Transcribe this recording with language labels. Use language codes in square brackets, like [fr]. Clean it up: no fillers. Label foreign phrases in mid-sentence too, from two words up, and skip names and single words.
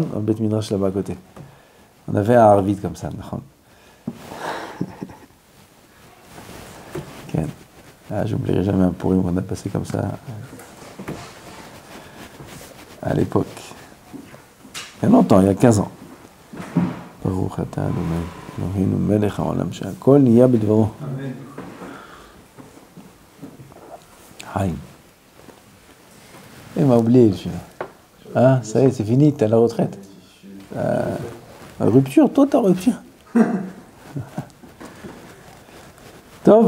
[fr] Au [he] בית מדרש [fr] là-bas à côté. On avait un Arvit comme ça. D'accord ? Ah, j'oublierai jamais un Purim qu'on a passé comme ça à l'époque. Il y a longtemps, il y a 15 ans. [he] ברוך אתה ה' אלהינו מלך העולם שהכל נהיה בדברו. Amen. Haïm. [fr] Il m'a oublié, celui-là. Ah, ça y est, c'est fini, t'es à la retraite. Rupture, toi, t'as rupture. Top.